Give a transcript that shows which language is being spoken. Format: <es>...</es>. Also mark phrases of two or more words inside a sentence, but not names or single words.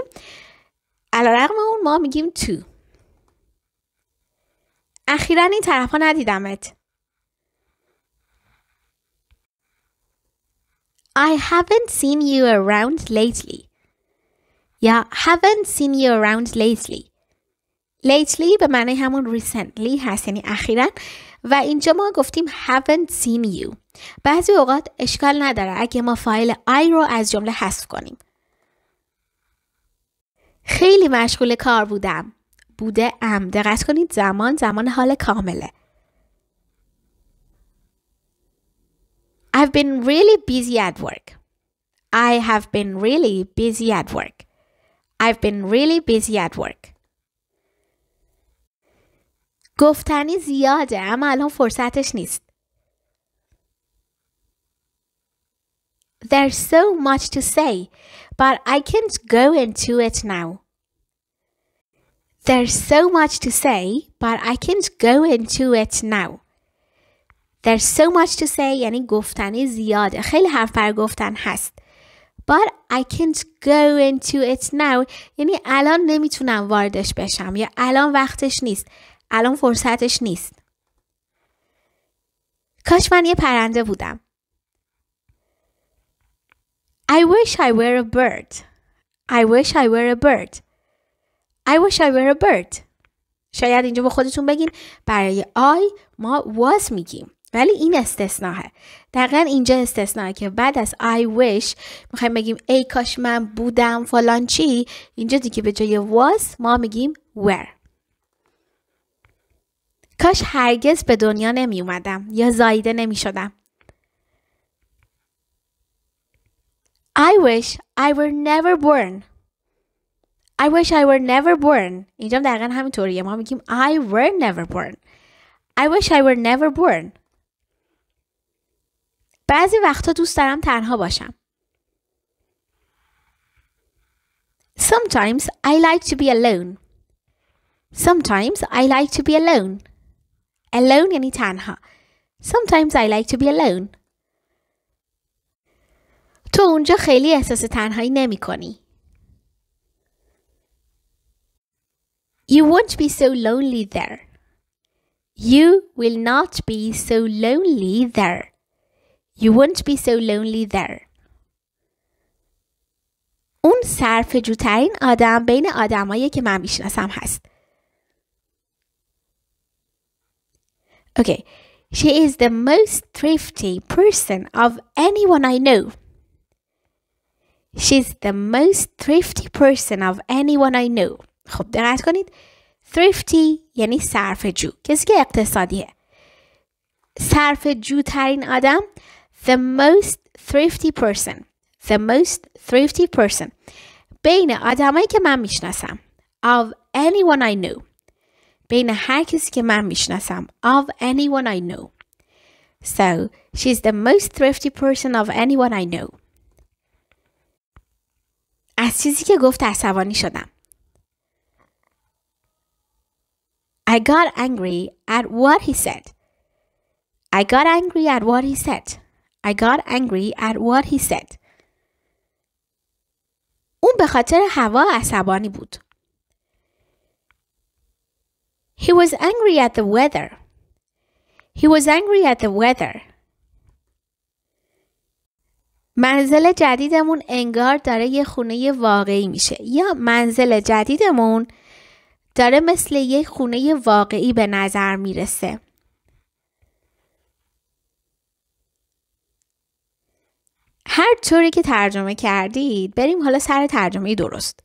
<fa>علیرغم اون ما میگیم to. اخیراً این طرف ها ندیدمت.</fa> <en>I haven't seen you around lately. یا haven't seen you around lately.</en> <fa>Lately به معنی همون recently هست یعنی اخیراً و اینجا ما گفتیم</fa> <en>haven't seen you.</en> <fa>بعضی اوقات اشکال نداره اگه ما فایل I رو از جمله حذف کنیم. خیلی مشغول کار بودم. بوده ام. دقت کنید زمان حال کامله.</fa> <en>I've been really busy at work. I have been really busy at work. I've been really busy at work.</en> <fa>گفتنی زیاده اما الان فرصتش نیست.</fa> <en>There's so much to say, but I can't go into it now. There's so much to say, but I can't go into it now. There's so much to say</en> <fa>یعنی گفتنی زیاده. خیلی حرف بر گفتن هست.</fa> <en>But I can't go into it now</en> <fa>یعنی الان نمیتونم واردش بشم یا الان وقتش نیست. الان فرصتش نیست. کاش من یه پرنده بودم.</fa> <en>I wish I were a bird. I wish I were a bird. I wish I were a bird.</en> <fa>شاید اینجا با خودتون بگین برای I ما was میگیم. ولی این استثناءه. دقیقا اینجا استثناءه که بعد از</fa> <en>I wish</en> <fa>میخوایم بگیم ای کاش من بودم فلان چی. اینجا دیگه به جای was ما میگیم were. کاش هرگز به دنیا نمی اومدم یا زاییده نمی شدم.</fa> <en>I wish I were never born. I wish I were never born.</en> <fa>اینجا دقیقا همینطوریه. ما میگیم</fa> <en>I were never born. I wish I were never born.</en> <fa>بعضی وقتا دوست دارم تنها باشم.</fa> <en>Sometimes I like to be alone. Sometimes I like to be alone.</en> <fa>Alone یعنی تنها.</fa> <en>Sometimes I like to be alone.</en> <fa>تو اونجا خیلی احساس تنهایی نمی کنی.</fa> <en>You won't be so lonely there. You will not be so lonely there. You won't be so lonely there.</en> <fa>اون صرفه‌جوترین آدم بین آدمایی که من میشناسم هست.</fa> <en>Okay. She is the most thrifty person of anyone I know. She's the most thrifty person of anyone I know.</en> <fa>خب دقت کنید. thrifty یعنی صرفه‌جو. کسی که اقتصادیه. صرفه‌جوترین آدم</fa> <en>the most thrifty person. The most thrifty person.</en> <fa>بین آدمایی که من میشناسم.</fa> <en>Of anyone I know.</en> <fa>بین هر کسی که من میشناسم.</fa> <en>Of anyone I know. So, she's the most thrifty person of anyone I know.</en> <fa>از چیزی که گفت عصبانی شدم.</fa> <en>I got angry at what he said. I got angry at what he said. I got angry at what he said.</en> <fa>اون به خاطر هوا عصبانی بود.</fa> <en>He was angry at the weather. He was angry at the weather.</en> <fa>منزل جدیدمون انگار داره یه خونه واقعی میشه. یا منزل جدیدمون داره مثل یه خونه واقعی به نظر میرسه. هر طوری که ترجمه کردید بریم حالا سر ترجمه درست.</fa>